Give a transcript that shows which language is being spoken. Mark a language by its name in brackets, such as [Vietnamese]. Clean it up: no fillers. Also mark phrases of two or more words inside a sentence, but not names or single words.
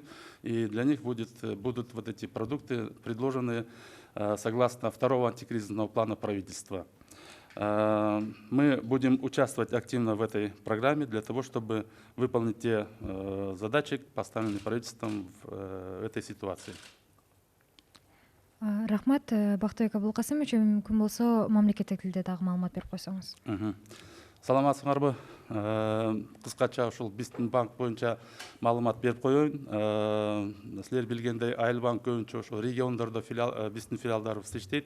[Russian] И для них будут вот эти продукты предложены согласно второго антикризисного плана правительства. Мы будем участвовать активно в этой программе для того, чтобы выполнить те задачи, поставленные правительством в этой ситуации. [Kyrgyz] Рахмат, Бактыбек Абылкасымович, мүмкүн болсо мамлекеттик тилде дагы маалымат берип койсоңуз. Саламатсыңарбы? Кыскача ушул биздин банк боюнча маалымат берип коеюн. Силер билгендей, Айыл банк көбүнчө ошо региондордо биздин филиалдарыбыз иштейт.